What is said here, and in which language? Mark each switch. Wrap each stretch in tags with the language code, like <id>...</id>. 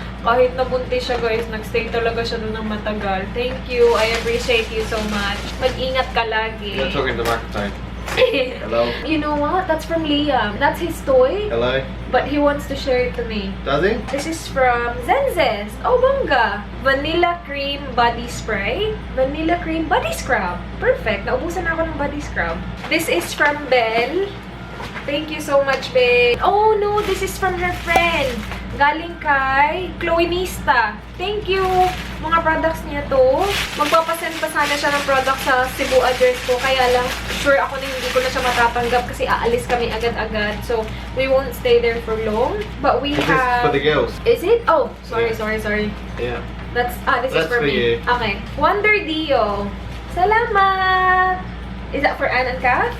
<tl>Kahit nabuntis siya, guys, nagstay talaga siya doon ng matagal.</tl> <en>Thank you. I appreciate you so much.</en> <tl>Mag-ingat ka lagi.</tl> <en>You're talking to the microphone. Hello. You know what? That's from Liam. That's his toy, Hello. but he wants to share it to me. Does he? This is from Zenzes. Oh, bongga. Vanilla cream body spray. Vanilla cream body scrub. Perfect.</en> <tl>Naubusan na ako ng body scrub.</tl> <en>This is from Belle. Thank you so much, Belle. Oh, no. This is from her friend. Galing kay Chloe Nista. Thank you.</en> <tl>Mga products niya to. Magpapasend pa sana siya ng product sa Cebu address ko. Kaya lang, sure ako na hindi ko na siya matatanggap kasi aalis kami agad-agad.</tl> <en>So, we won't stay there for long. But we Is this have... for the girls? Is it? Oh, sorry, Yeah. sorry. Yeah. This is That's for for me. you. Okay. Wonder Dio. Salamat! Is that for Anne and Kath?</en>